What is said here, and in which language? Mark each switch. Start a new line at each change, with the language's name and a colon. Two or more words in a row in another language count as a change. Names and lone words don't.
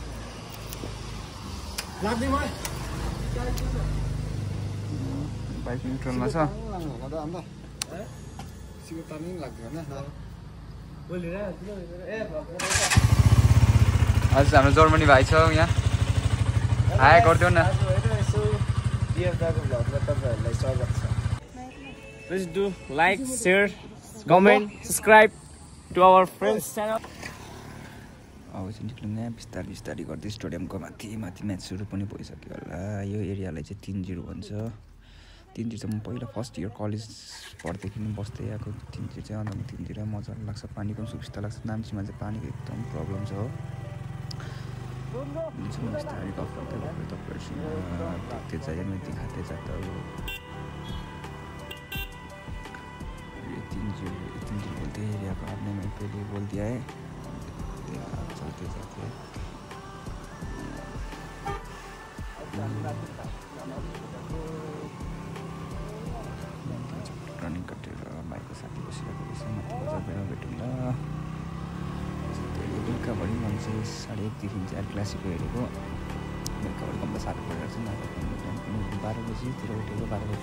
Nepali: बाइक न्युट्रलमा छ हजुर हाम्रो जर्मनी भाइ छ यहाँ हाय गरिदेऊ न
English: Please do like, share, comment, subscribe to our friends channel.
Nepali: अब चाहिँ निक्लिँदा बिस्तारै बिस्तारै गर्दै स्टेडियमको माथि म्याच सुरु पनि भइसक्यो होला यो एरियालाई चाहिँ 3-0 भन्छ 3-0 चाहिँ म पहिला
English: first year
Nepali: कलेज पढ्दैदेखि बस्दै आएको 3-0 चाहिँ अन्त 3-0 मजा लाग्छ पानीको पनि सुविस्ता लाग्छ नाम्चीमा चाहिँ पानीको एकदम प्रब्लम छ हो बिस्तारै गफ गर्दै गएको तपाईँहरूसँग
Hindi: देखते जाए मैं दिखाते जाता हूँ 3-0 बोलते एरिया को आपने मैं पहले बोल दिया है चलते जाते
Nepali: रनिङ कटेर बाइकको साथी बसिरहेको रहेछ माथि बजार भेटौँला बेलुकाभरि मान्छे 1:30देखि चाहिँ क्लासिको हेरेको बेलुकाभरि कम्ता साह्रो परिरहेको छ 12 बजीतिर उठेको 12 बजी